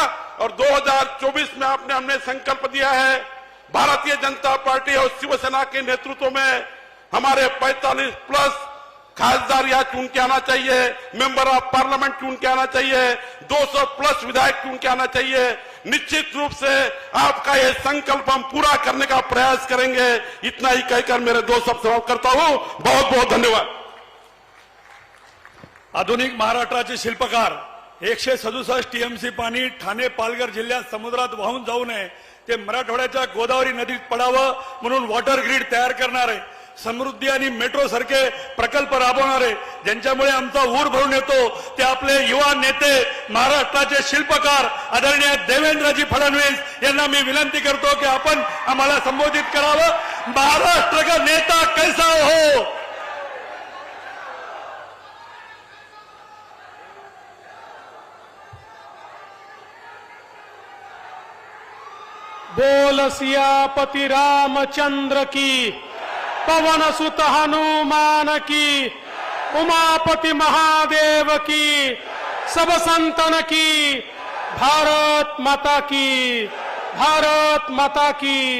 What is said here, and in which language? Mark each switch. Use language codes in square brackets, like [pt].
[hi] और 2024 में आपने हमने संकल्प दिया है, भारतीय जनता पार्टी और शिवसेना के नेतृत्व में हमारे 45 प्लस खासदार यहाँ चुन के आना चाहिए, मेंबर ऑफ पार्लियामेंट चुन के आना चाहिए, 200 प्लस विधायक चुन के आना चाहिए। निश्चित रूप से आपका ये संकल्प हम पूरा करने का प्रयास करेंगे। इतना ही कहकर मेरे 2 शब्द समाप्त करता हूं। बहुत बहुत धन्यवाद। [mr] आधुनिक महाराष्ट्राचे शिल्पकार 167 टीएमसी पाणी ठाणे पालघर जिल्ह्यात समुद्रात वाहून जाऊ नये ते मराठवाड्याच्या गोदावरी नदीत पडावं म्हणून वॉटर ग्रीड तयार करणारे, समृद्धी आणि मेट्रो सारखे प्रकल्प राबवणारे, ज्यांच्यामुळे आमचा ऊर भरून येतो ते आपले युवा नेते महाराष्ट्राचे शिल्पकार आदरणीय देवेंद्रजी फडणवीस यांना मी विनंती करतो की आपण आम्हाला संबोधित करावं। [hi] महाराष्ट्र का नेता कैसा हो, बोल सियापति रामचंद्र की, पवन सुत हनुमान की, उमापति महादेव की, सब संतन की, भारत माता की, भारत माता की।